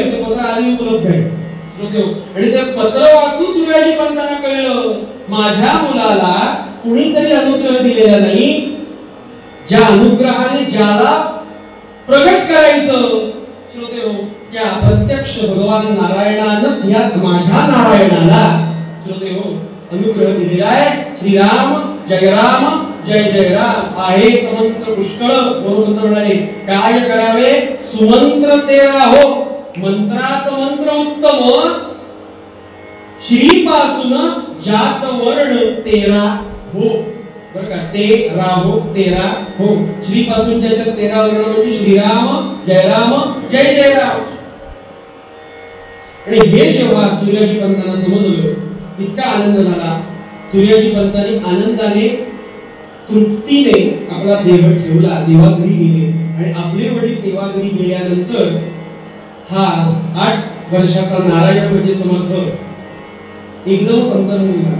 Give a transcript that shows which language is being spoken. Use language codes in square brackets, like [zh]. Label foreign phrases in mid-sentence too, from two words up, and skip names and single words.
[mr] ते पत्र आधी उपलब्ध आहे श्रोते. आणि ते पत्र वाचून सूर्याजी पंतांना कळलं, माझ्या मुलाला कुणीतरी अनुग्रह दिलेला नाही. ज्या अनुग्रहाने ज्याला प्रगट करायचं श्रोते हो, त्या प्रत्यक्ष भगवान नारायणानंच या माझ्या नारायणाला श्रोते हो अनुग्रह दिलेला आहे. श्रीराम जय राम जय जय राम आहे मंत्र पुष्कळ. बरोबर म्हणाले, काय करावे सुमंत्र तेरा हो, मंत्रात मंत्र उत्तम, श्री पासून जात वर्ण तेरा हो. बरं का, तेरा हो, तेरा हो. श्री पासून ज्याच्यात 13 वर्ण म्हणजे श्रीराम जय जय राम. आणि हे जेव्हा सूर्याजी पंतांना समजलं, इतका आनंद झाला. सूर्याजी पंतांनी आनंदाने तृप्तीने आपला देह ठेवला, देवाघरी गेले. आणि आपले वडील देवाघरी गेल्यानंतर हा 8 वर्षाचा नारायण म्हणजे समर्थ एकदम संतर्पण झाला.